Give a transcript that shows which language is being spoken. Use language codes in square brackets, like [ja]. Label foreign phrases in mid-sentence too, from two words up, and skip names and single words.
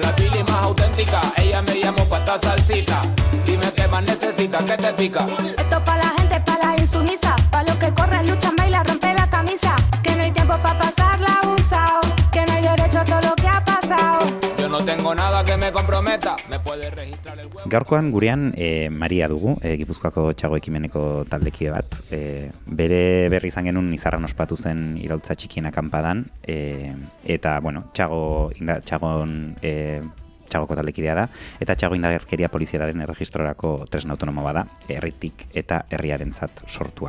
[es] La pili más auténtica, ella me llamó pa' esta salsita. Dime qué más necesitas, ¿qué te pica? Esto pa' la gente, pa' la insumisa, pa' los que corren, luchan, bailan, rompen la camisa. Que no hay tiempo pa' pasarla abusado, que no hay derecho a todo lo que ha pasado. Yo no tengo nada que me comprometa, me puede registrar el huevo. [eu] Gaurkoan gurean Maria dugu, Gipuzkoako Txago ekimeneko taldekide bat. Bere berri izan genuen Izarran ospatu zen iraultza txikien akanpadan, eta, bueno, Txagon Txagoko taldekidea da, eta Txago indarkeria polizialaren erregistrorako tresna autonomo bada, herritik eta herriarentzat sortua.